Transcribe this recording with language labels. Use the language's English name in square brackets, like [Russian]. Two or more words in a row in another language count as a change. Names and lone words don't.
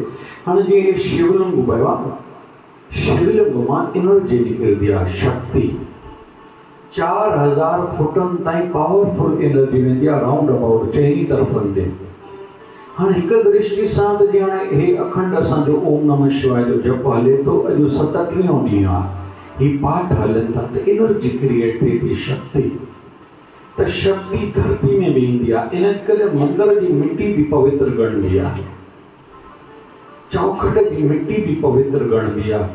[Sindhi] हाणे जीअं शिवलिंग वियो आहे, शिवलिंग मां एनर्जी निकिरंदी आहे, शक्ति 4000 फुटनि ताईं [English] powerful energy [Sindhi] वेंदी आहे, [English] round about [Sindhi] चइनी तरफ़नि ते। हाणे हिकु दृष्टि सां त जीअं हाणे हे अखंड असांजो [Sanskrit] ओम नमः शिवाय [Sindhi] जो जप हले थो, अॼु 37 ॾींहुं आहे, ही पाठ हलनि था, त [English] energy create [Sindhi] थिए थी, शक्ति। त शक्ति धरती में बि ईंदी आहे, इन करे मंदर जी मिट्टी बि पवित्र ॻणबी आहे, चौखट जी मिट्टी बि पवित्र ॻणबी आहे।